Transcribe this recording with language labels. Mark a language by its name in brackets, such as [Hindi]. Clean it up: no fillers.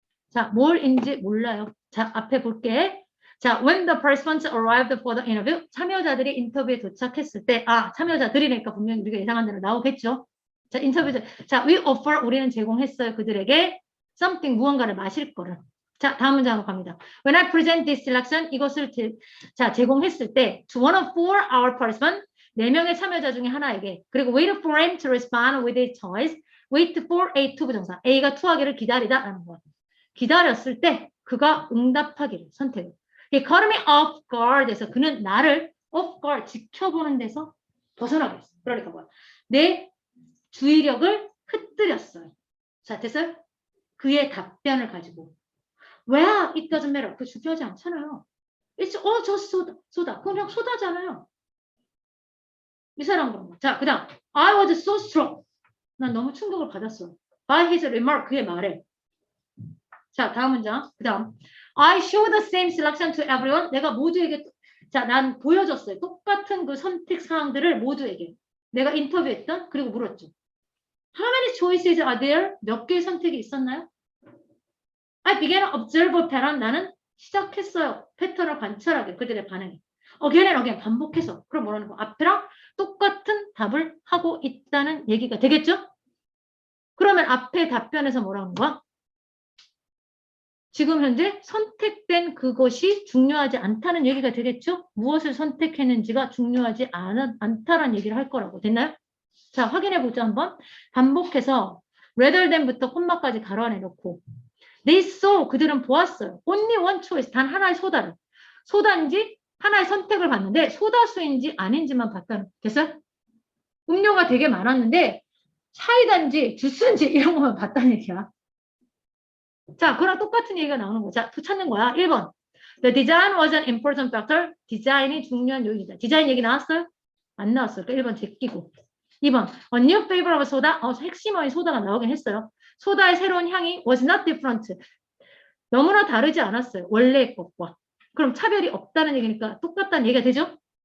[Korean] 자, 뭘인지 몰라요. 자, 앞에 볼게. 자, [English] when the participants arrived for the interview, [Korean] 참여자들이 인터뷰에 도착했을 때, 참여자들이니까 분명히 우리가 예상한 대로 나오겠죠. 자, 자, [English] we offer, [Korean] 우리는 제공했어요. 그들에게 something, 무언가를 마실 거를. 자, 다음 문장으로 갑니다. [English] When I present this selection, [Korean] 이것을 제공했을 때, [English] to one of four our participants, [Korean] 4명의 참여자 중에 하나에게, 그리고 [English] wait for him to respond with his choice, wait for A to 부정사, [Korean] A가 투하기를 기다리다라는 거예요. 기다렸을 때 그가 응답하기를 선택을. [English] He caught me off guard [Korean] 에서 그는 나를 off guard 지켜보는 데서 벗어나게 했어. 그러니까 뭐야? 내 주의력을 흩뜨렸어요. 자, 됐어요? 그의 답변을 가지고 [English] Well, it doesn't matter. [Korean] 그 중요하지 않잖아요. [English] It's just soda. [Korean] 그냥 소다잖아요. 이 사람 그런 거. 자, 그 다음 [English] I was so strong. [Korean] 난 너무 충격을 받았어. [English] By his remark, [Korean] 그의 말에. 자, 다음 문장. 그 다음. [English] I show the same selection to everyone. [Korean] 내가 모두에게, 자, 난 보여줬어요. 똑같은 그 선택 사항들을 모두에게. 내가 인터뷰했던, 그리고 물었죠. [English] How many choices are there? [Korean] 몇 개의 선택이 있었나요? [English] I began to observe a pattern. [Korean] 나는 시작했어요. 패턴을 관찰하게. 그들의 반응이. [English] Again and again. [Korean] 반복해서. 그럼 뭐라는 거? 앞에랑 똑같은 답을 하고 있다는 얘기가 되겠죠? 그러면 앞에 답변에서 뭐라는 거야? 지금 현재 선택된 그것이 중요하지 않다는 얘기가 되겠죠? 무엇을 선택했는지가 중요하지 않다라는 얘기를 할 거라고. 됐나요? 자, 확인해 보죠 한번. 반복해서 rather than부터 콤마까지 가로 안에 넣고 [English] they saw, [Korean] 그들은 보았어요. [English] only one choice, [Korean] 단 하나의 소다를. 소다인지 하나의 선택을 봤는데 소다수인지 아닌지만 봤다는. 됐어요? 음료가 되게 많았는데 사이다인지 주스인지 이런 것만 봤다는 얘기야. 자, 그랑 똑같은 얘기가 나오는 거죠. 자, 또 찾는 거야. 1번. [English] The design was an important factor. [Korean] 디자인이 중요한 요인이다. 디자인 얘기 나왔어요? 안 나왔어요. 그러니까 1번 제끼고. 2번. [English] A new flavor of soda. [Korean] 핵심어인 소다가 나오긴 했어요. 소다의 새로운 향이 [English] was not different. [Korean] 너무나 다르지 않았어요. 원래의 것과. 그럼 차별이 없다는 얘기니까 똑같다는 얘기가 되죠?